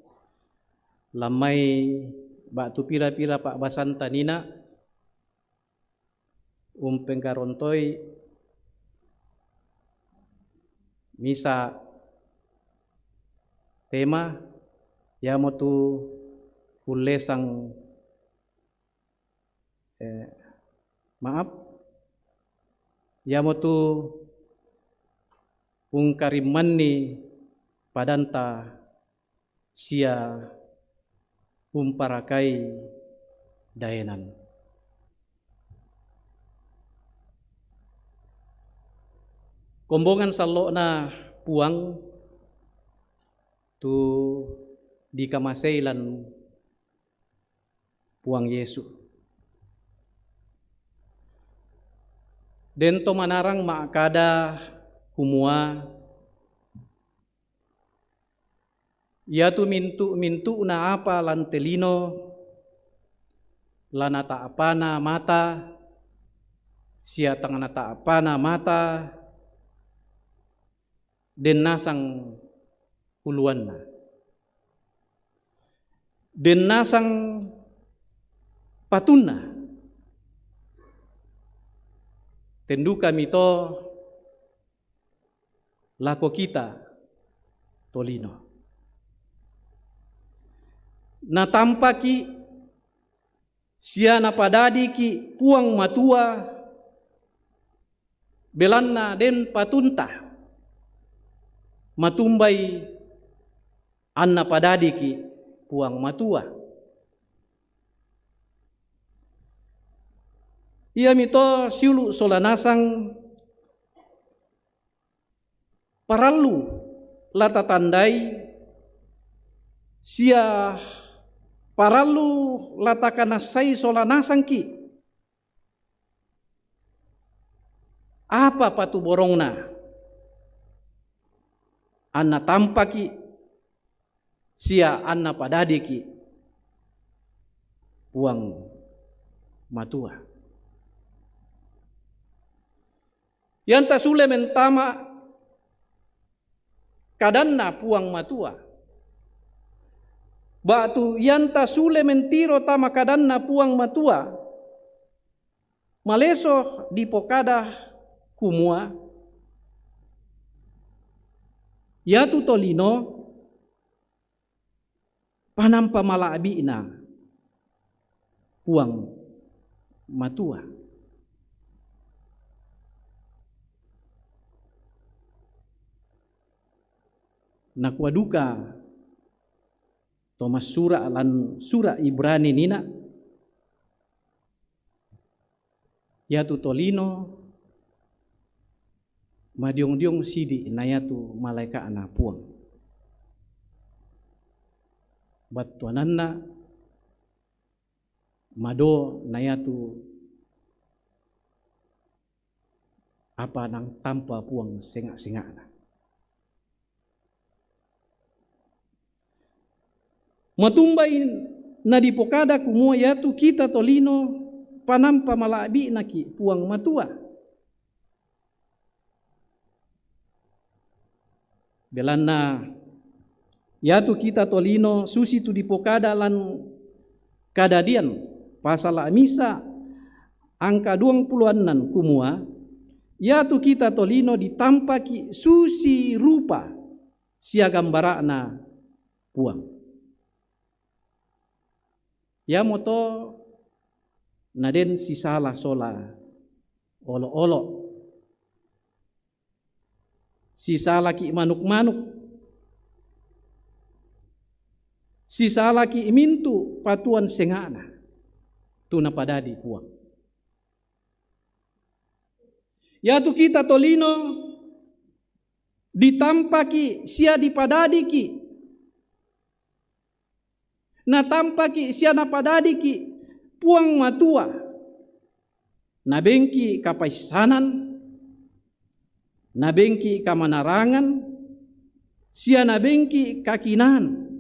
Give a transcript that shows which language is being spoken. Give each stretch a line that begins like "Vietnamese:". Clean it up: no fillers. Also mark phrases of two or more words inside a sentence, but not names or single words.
Toraja-Sa'dan: lamai batu pira-pira Pak Basanta nina pengkarontoi misa tema ya motu ulesang maaf ya motu ungkarimanni padanta sia umparakai daenan. Kombongan salokna puang tu di kamaseilan puang Yesu. Den to manarang maakada kumua ia tu mintu na apa lantelino lanata apana mata sia tanganata apana mata den nasang uluanna den nasang patunna tendu kami to lako kita tolino na tampaki sia na padadi ki puang matua belanna den patunta matumbai anna padadi ki puang matua. Ia mito siulu solanasang paralu lata tandai sia paralu lata kanasai solanasang ki apa patu borongna anna tampaki sia anna padadiki puang matua. Yanta sule mentama kadanna puang matua. Batu yanta sule mentiro tama kadanna puang matua. Maleso di pokada kumua. Yatu tolino panampa malaabina puang matua. Nakwaduka Thomas sura lan sura Ibrani nina yatu tolino madiong-diong sidi na yatu malaika ana puang batuananna mado na yatu apa nang tanpa puang senga-sengana. Matumbai na di pokada kumua yatu kita tolino panampa malabi naki puang matua. Belana yatu kita tolino susi tu di pokada lan kadadian pasal amisa angka 20-an kumua yatu kita tolino ditampaki susi rupa sia gambarana puang. Ya moto naden si salah sola olo-olo si salah ki manuk-manuk si salah ki mintu patuan sengana tuna padadi puang. Ya tu kita tolino ditampaki sia dipadadi ki na tampaki sia na padadiki puang matua na bengki kapaisanan na bengki kamanarangan sia na bengki kakinan